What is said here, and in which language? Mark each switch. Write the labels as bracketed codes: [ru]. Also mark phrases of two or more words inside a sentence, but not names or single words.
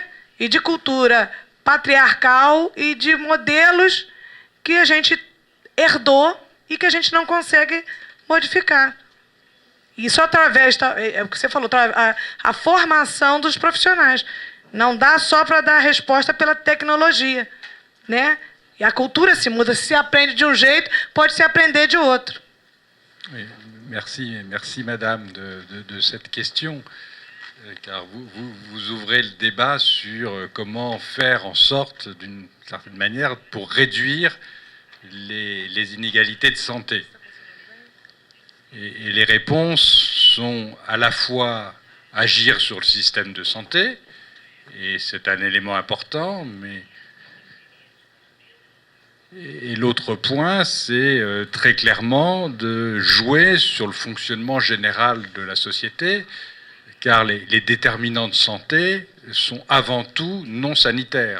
[pt] E de cultura patriarcal e de modelos que a gente herdou e que a gente não consegue modificar. Isso através, é o que você falou, a formação dos profissionais. Não dá só para dar resposta pela tecnologia, né? E a cultura se muda, se aprende de um jeito, pode se aprender de outro. [fr] Merci Madame de cette question, car vous ouvrez le débat sur comment faire en sorte, d'une certaine manière, pour réduire les inégalités de santé. Et les réponses sont à la fois agir sur le système de santé, et c'est un élément important, mais et l'autre point, c'est très clairement de jouer sur le fonctionnement général de la société, car les déterminants de santé sont avant tout non sanitaires.